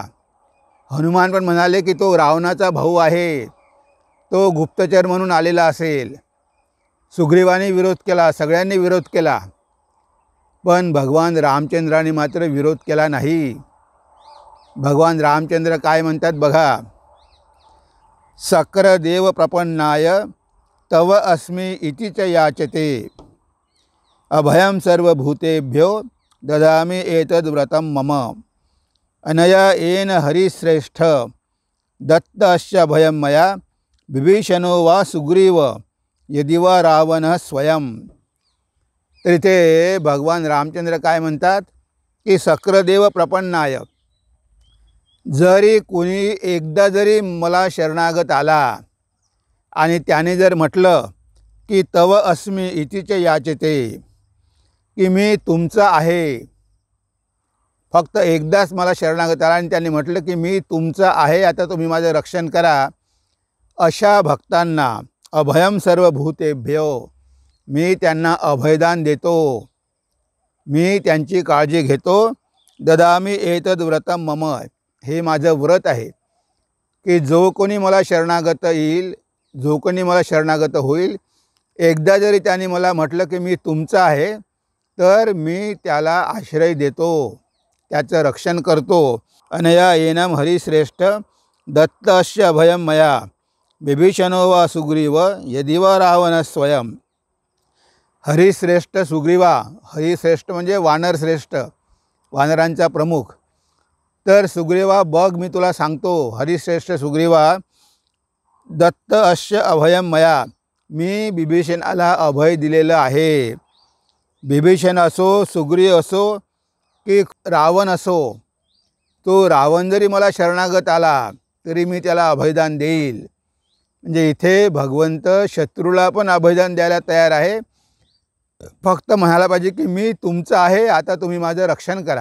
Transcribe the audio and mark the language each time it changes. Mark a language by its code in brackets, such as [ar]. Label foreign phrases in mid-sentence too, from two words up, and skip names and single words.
[mr] हनुमान पण म्हणाले की तो रावणाचा भाऊ आहे, तो गुप्तचर म्हणून आलेला असेल. सुग्रीवाने विरोध केला, सगळ्यांनी विरोध केला, पण भगवान रामचंद्राने मात्र विरोध केला नाही. भगवान रामचंद्र काय म्हणतात बघा, [sa] सक्र देव प्रपन्नाय तव अस्मि इति च याचते अभयं सर्वभूतेभ्यो ददामि एतद् व्रतं मम अनया येन हरिश्रेष्ठ दत्त अस्य भयं मया विभीषणो वा सुग्रीव यदि वा रावणः स्वयं. [mr] तर इथे भगवान रामचंद्र काय म्हणतात की [sa] सक्र प्रपन्नाय, [mr] जरी कोणी एकदा जरी मला शरणागत आला आणि त्याने जर म्हटलं की [sa] तव अस्मि इतिच याचते, [mr] की मी तुमचा आहे, फक्त एकदाच मला शरणागत आला आणि त्यांनी म्हटलं की मी तुमचा आहे, आता तुम्ही माझं रक्षण करा, अशा भक्तांना [sa] अभयं सर्वभूतेभ्यो, [mr] मी त्यांना अभयदान देतो, मी त्यांची काळजी घेतो. [sa] ददामि एतद् व्रतं मम, [mr] हे माझं व्रत आहे की जो कोणी मला शरणागत येईल, जो कोणी मला शरणागत होईल, एकदा जरी त्याने मला म्हटलं की मी तुमचा आहे, तर मी त्याला आश्रय देतो, त्याचं रक्षण करतो. [sa] अनया येनम हरिश्रेष्ठ दत्त अस्य अभयं मया विभीषणो वा सुग्रीव यदि वा रावणः स्वयं. [mr] हरिश्रेष्ठ सुग्रीवा, हरिश्रेष्ठ म्हणजे वानरश्रेष्ठ, वानरांचा प्रमुख. तर सुग्रीवा बघ, मी तुला सांगतो, [sa] हरिश्रेष्ठ सुग्रीवा, दत्त अस्य अभयं मया, [mr] मी बिभीषणाला अभय दिलेलं आहे. बिभीषण असो, सुग्रीव असो की रावण असो, तो रावण जरी मला शरणागत आला तरी मी त्याला अभयदान देईल. म्हणजे इथे भगवंत शत्रूला पण अभयदान द्यायला तयार आहे, फक्त म्हणायला पाहिजे की मी तुमचं आहे, आता तुम्ही माझं रक्षण करा.